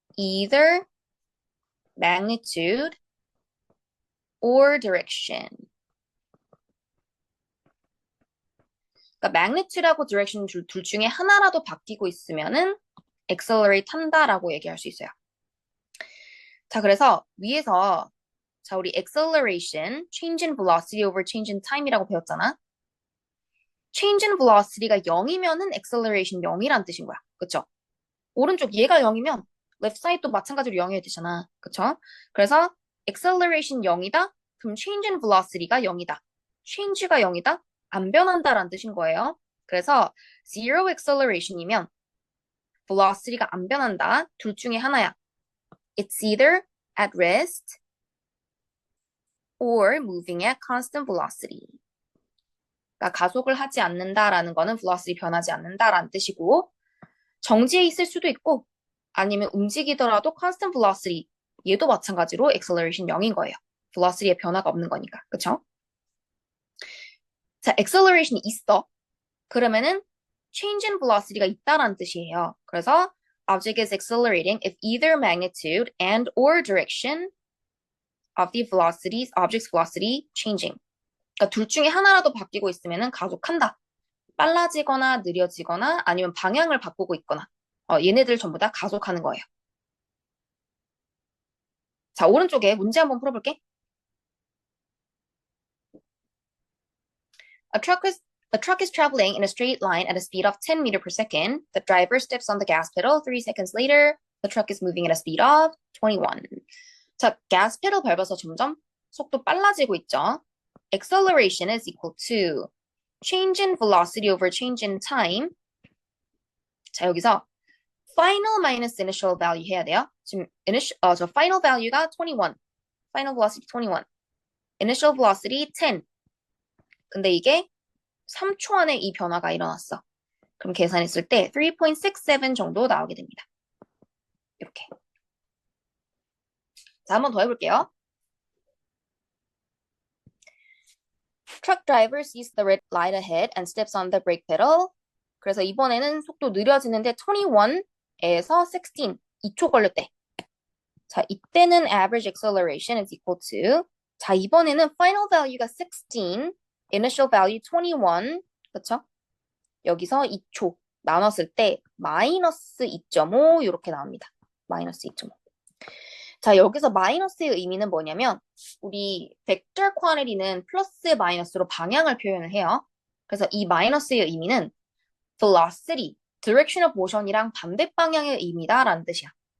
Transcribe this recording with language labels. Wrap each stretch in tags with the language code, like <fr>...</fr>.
<en>either magnitude or direction.</en> <ko>그러니까</ko> <en>magnitude하고 direction</en> <ko>둘 중에 하나라도 바뀌고 있으면은 accelerate 한다라고 얘기할 수 있어요. 자, 그래서 위에서 자, 우리 acceleration,</ko> <en>change in velocity over change in time</en> <ko>이라고 배웠잖아.</ko> <en>change in velocity</en> <ko>가 0이면은 acceleration 0이란 뜻인 거야. 그쵸? 오른쪽 얘가 0이면 left side도 마찬가지로 0이어야 되잖아. 그쵸? 그래서 acceleration 0이다? 그럼 change in velocity가 0이다. change가 0이다? 안 변한다라는 뜻인 거예요. 그래서</ko> <en>zero acceleration</en> <ko>이면 velocity가 안 변한다. 둘 중에 하나야.</ko> <en>It's either at rest or moving at constant velocity.</en> <ko>그러니까 가속을 하지 않는다라는 거는 velocity 변하지 않는다라는 뜻이고 정지해 있을 수도 있고 아니면 움직이더라도</ko> <en>constant velocity</en> <ko>얘도 마찬가지로 acceleration 0인 거예요. velocity에 변화가 없는 거니까. 그쵸? 자, acceleration이 있어. 그러면은</ko> <en>change in velocity</en> <ko>가 있다라는 뜻이에요.</ko> <en>그래서 object is accelerating if either magnitude and or direction of the object's velocity changing.</en> <ko>그러니까 둘 중에 하나라도 바뀌고 있으면은 가속한다. 빨라지거나 느려지거나 아니면 방향을 바꾸고 있거나 얘네들 전부 다 가속하는 거예요. 자, 오른쪽에 문제 한번 풀어볼게.</ko> <en>A truck is traveling in a straight line at a speed of 10 meters per second. The driver steps on the gas pedal. 3 seconds later, the truck is moving at a speed of 21.</en> <ko>자, gas pedal 밟아서 점점 속도 빨라지고 있죠.</ko> <en>Acceleration is equal to change in velocity over change in time.</en> <ko>자, 여기서 final minus initial value 해야 돼요. 지금 저 final value가 21. final velocity 21. initial velocity 10. 근데 이게 3초 안에 이 변화가 일어났어. 그럼 계산했을 때 3.67 정도 나오게 됩니다. 이렇게. 자, 한번 더 해볼게요. Truck driver sees the red light ahead and steps on the brake pedal. 그래서 이번에는 속도 느려지는데 21에서 16, 2초 걸렸대. 자, 이때는</ko> <en>average acceleration is equal to</en> <ko>자, 이번에는 final value가 16, initial value 21, 그쵸? 여기서 2초 나눴을 때 마이너스 2.5 이렇게 나옵니다. 마이너스 2.5. 자, 여기서 마이너스의 의미는 뭐냐면 우리 벡터 쿼니티는 플러스 마이너스로 방향을 표현을 해요. 그래서 이 마이너스의 의미는 velocity,</ko> <en>direction of motion</en> <ko>이랑 반대 방향의 의미다라는 뜻이야.</ko>